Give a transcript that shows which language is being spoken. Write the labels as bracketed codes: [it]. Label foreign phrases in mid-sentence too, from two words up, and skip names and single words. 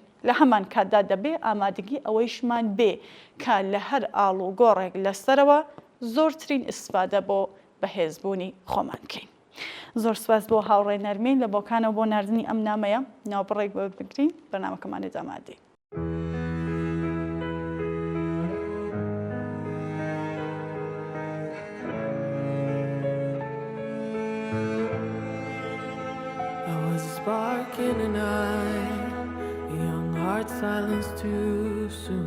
[ckb] لە هەمان کاتدا دەبێ ئامادەگی ئەوەیشمان بێ کە لە هەر ئاڵ و گۆڕێک لەسەرەوە زۆرترین ئیسفادە بۆ بەهێزبوونی خۆمان بکەین. زۆر سپاس بۆ هاوڕێ نەرمین لە بۆکانەوە بۆ ناردنی ئەم نامەیە ناوبڕێک بە بگرین بەرنامەکەمانێت ئامادەی. [en] Spark in an eye, a young heart silenced too soon.